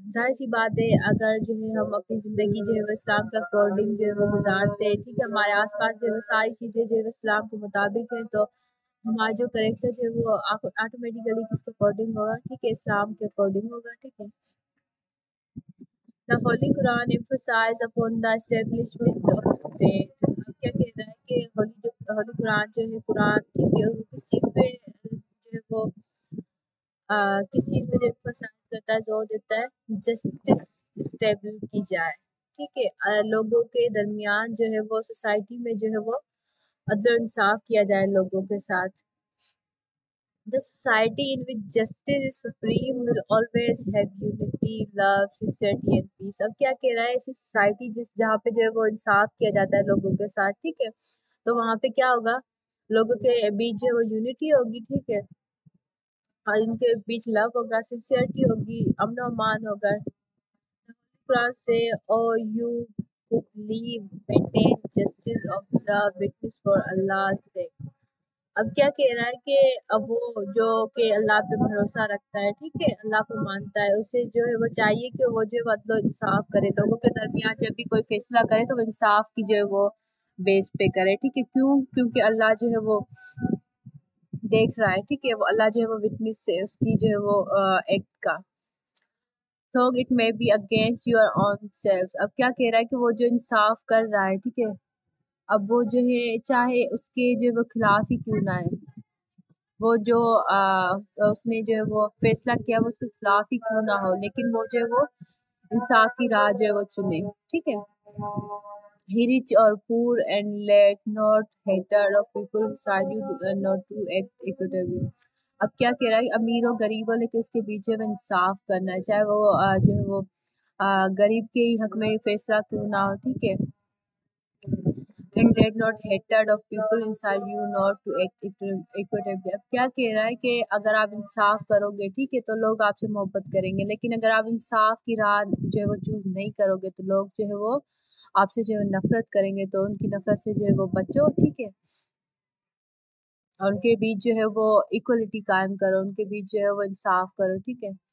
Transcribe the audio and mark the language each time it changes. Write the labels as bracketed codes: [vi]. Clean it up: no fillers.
[ur] ظاہر سی بات ہے، اگر جو ہے ہم اپنی زندگی جو ہے وہ اسلام کے اکارڈنگ جو ہے وہ گزارتے ہیں، ٹھیک ہے، ہمارے آس پاس جو ہے وہ ساری چیزیں جو ہے وہ اسلام کے مطابق ہیں، تو ہمارا جو کریکٹر جو ہے وہ آٹومیٹیکلی کس کے اکارڈنگ ہوگا، ٹھیک ہے، اسلام کے اکارڈنگ ہوگا، ٹھیک ہے. [en] The Holy Quran emphasizes upon the establishment of state. [ur] اب کیا کہہ رہا ہے کہ ہولی قرآن جو ہے، قرآن، ٹھیک ہے، وہ کس چیز پہ جو ہے وہ کس چیز پہ جو emphasize کرتا ہے، زور دیتا ہے، جسٹس اسٹیبل کی جائے، ٹھیک ہے، لوگوں کے درمیان جو ہے وہ سوسائٹی میں جو ہے وہ عدل و انصاف کیا جائے لوگوں کے ساتھ. [en] The society in which justice is supreme will always have unity, love, sincerity and peace. [ur] اب کیا کہہ رہا ہے، ایسی سوسائٹی جہاں پہ جو ہے وہ انصاف کیا جاتا ہے لوگوں کے ساتھ، ٹھیک ہے، تو وہاں پہ کیا ہوگا، لوگوں کے بیچ جو ہے وہ یونٹی ہوگی، ٹھیک ہے، اور ان کے بیچ لو ہوگا، سنسیئرٹی ہوگی، امن و امان ہوگا. قرآن سے [en] or you who believe maintain justice, observe witness for Allah's sake. [ur] اب کیا کہہ رہا ہے کہ اب وہ جو کہ اللہ پہ بھروسہ رکھتا ہے، ٹھیک ہے، اللہ کو مانتا ہے، اسے جو ہے وہ چاہیے کہ وہ جو ہے عدل و انصاف کرے لوگوں کے درمیان. جب بھی کوئی فیصلہ کرے تو وہ انصاف کی جو ہے وہ بیس پہ کرے، ٹھیک ہے. کیونکہ اللہ جو ہے وہ دیکھ رہا ہے، ٹھیک ہے، وہ اللہ جو ہے وہ وٹنس ہے اس کی جو ہے وہ ایکٹ کا. [en] So it may be against your own self. [ur] اب کیا کہہ رہا ہے کہ وہ جو انصاف کر رہا ہے، ٹھیک ہے، اب وہ جو ہے چاہے اس کے جو ہے وہ خلاف ہی کیوں نہ ہے، وہ جو اس نے جو ہے وہ فیصلہ کیا وہ اس کے خلاف ہی کیوں نہ ہو، لیکن وہ جو ہے وہ انصاف کی راہ جو ہے وہ چنے، ٹھیک ہے. [en] He rich or poor and let not hatred of people decide you not to act equitably. [ur] اب کیا کہہ رہا ہے، امیر و غریب ہو لیکن اس کے بیچ میں انصاف کرنا ہے، چاہے وہ جو ہے وہ غریب کے ہی حق میں فیصلہ کیوں نہ ہو، ٹھیک ہے. [en] And let not hatred of people inside you not to act equitably. [ur] اب کیا کہہ رہا ہے کہ اگر آپ انصاف کرو گے، ٹھیک ہے، تو لوگ آپ سے محبت کریں گے، لیکن اگر آپ انصاف کی راہ جو ہے وہ چوز نہیں کرو گے تو لوگ جو ہے وہ آپ سے جو ہے نفرت کریں گے. تو ان کی نفرت سے جو ہے وہ بچو، ٹھیک ہے، اور ان کے بیچ جو ہے وہ ایکولیٹی قائم کرو، ان کے بیچ جو ہے وہ انصاف کرو، ٹھیک ہے.